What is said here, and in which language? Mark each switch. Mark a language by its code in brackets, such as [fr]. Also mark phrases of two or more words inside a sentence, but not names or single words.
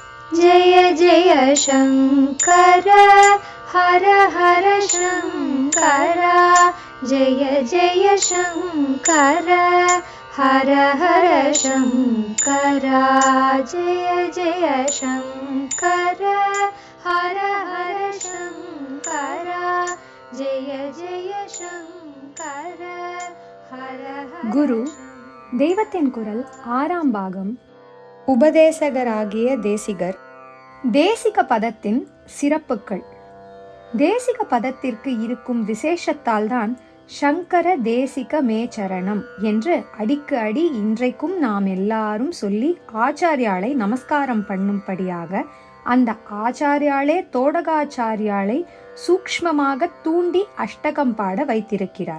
[sa] जय जय शङ्कर हर हर शङ्कर जय जय शङ्कर हर हर शङ्कर जय जय शङ्कर हर हर शङ्कर जय जय शङ्कर हर हर. [ta] குரு தெய்வத்தின் குரல் 6ஆம் பாகம். உபதேசகராகிய தேசிகர். தேசிக பதத்தின் சிறப்புகள். தேசிக பதத்திற்கு இருக்கும் விசேஷத்தால் தான் [sa] शङ्कर देशिक मे शरणम् [ta] என்று அடிக்கு அடி இன்றைக்கும் நாம் எல்லாரும் சொல்லி ஆச்சாரியாளை நமஸ்காரம் பண்ணும்படியாக அந்த ஆச்சாரியாளே தோடகாச்சாரியாளை சூக்ஷ்மமாக தூண்டி அஷ்டகம் பாட வைத்திருக்கிறார்.